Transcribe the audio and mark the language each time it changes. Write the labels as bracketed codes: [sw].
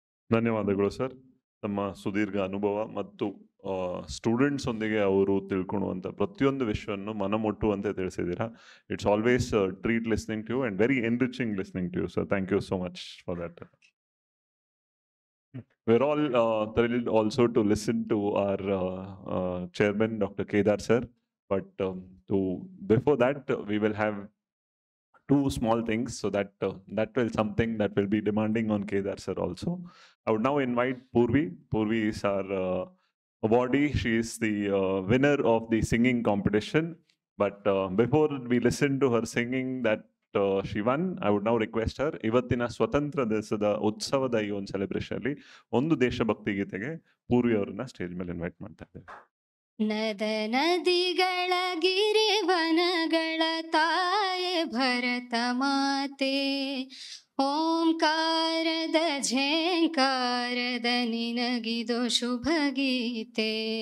[kn] ಧನ್ಯವಾದಗಳು ಸರ್. ತಮ್ಮ ಸುದೀರ್ಘ ಅನುಭವ ಮತ್ತು ಸ್ಟೂಡೆಂಟ್ಸ್ ಒಂದಿಗೆ ಅವರು ತಿಳ್ಕೊಳ್ಳುವಂಥ ಪ್ರತಿಯೊಂದು ವಿಷಯವನ್ನು ಮನಮುಟ್ಟುವಂತೆ ತಿಳಿಸಿದ್ದೀರಾ. [en] It's always treat listening to you and very enriching listening to you sir. Thank you so much for that. We're all thrilled also to listen to our chairman, Dr. Kedar sir. But before that, we will have two small things, so that that will something that will be demanding on Kedar sir also. I would now invite Purvi. Purvi is our awardee. She is the winner of the singing competition. But before we listen to her singing that she won, I would now request her, [kn] ಇವತ್ತಿನ ಸ್ವತಂತ್ರ ದಿವಸದ ಉತ್ಸವದ ಈ ಒಂದು celebration ಅಲ್ಲಿ ಒಂದು ದೇಶಭಕ್ತಿ ಗೀತೆಗೆ ಪೂರ್ವಿ ಅವರನ್ನ ಸ್ಟೇಜ್ ಮೇಲೆ ಇನ್ವೈಟ್ ಮಾಡ್ತಾ ಇದ್ದೇವೆ. ನದ ನದಿಗಳ ಗಿರಿವನಗಳ ತಾಯೆ ಭರತ ಮಾತೆ, ಓಂಕಾರದ ಝೇಂಕಾರದ ನಿನಗಿದು ಶುಭ ಗೀತೆ.